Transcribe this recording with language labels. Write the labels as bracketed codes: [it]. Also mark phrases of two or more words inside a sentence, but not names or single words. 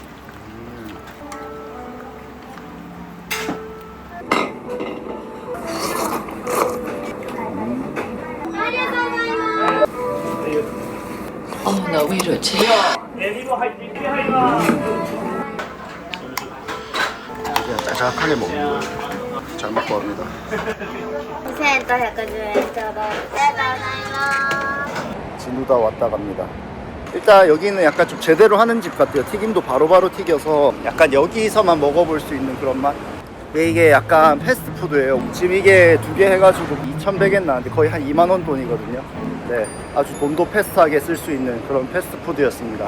[ko] 나 왜 이러지? 그냥 짜작하게 먹는 거예요. 잘 먹고 합니다. [ja] 2510 円ちょうどありがとうございます [ko] 진우다 왔다 갑니다. 일단 여기는 약간 좀 제대로 하는 집 같아요. 튀김도 바로바로 튀겨서 약간 여기서만 먹어볼 수 있는 그런 맛. 이게 약간 패스트푸드예요. 지금 이게 두 개 해가지고 2,100엔 나왔는데 거의 한 2만 원 돈이거든요. 네, 아주 돈도 패스트하게 쓸 수 있는 그런 패스트푸드였습니다.